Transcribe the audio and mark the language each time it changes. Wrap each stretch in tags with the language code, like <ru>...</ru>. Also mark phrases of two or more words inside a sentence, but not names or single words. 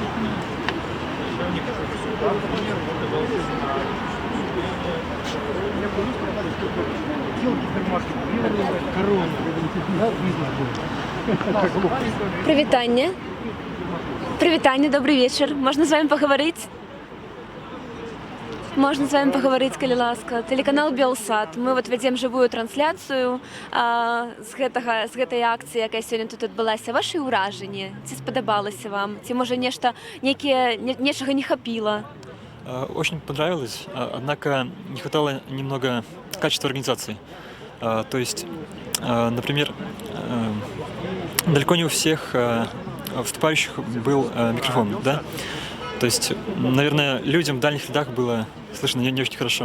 <uk>Привітання. Привітання,</uk> <ru>добрый вечер. Можно с вами поговорить? Можно с вами поговорить,</ru> <be>калі ласка.</be> <ru>Телеканал Белсат.</ru> <be>Мы вот вядзем живую трансляцыю з гэтай акцыі, якая сёння тут адбылася. Ваши ўражанні? Ці спадабалася вам? Ці, можа, нечага не хапіла?</be> <ru>Очень понравилось, однако не хватало немного качества организации. То есть, например, далеко не у всех выступающих был микрофон, да? То есть, наверное, людям в дальних рядах было слышно не очень хорошо.</ru>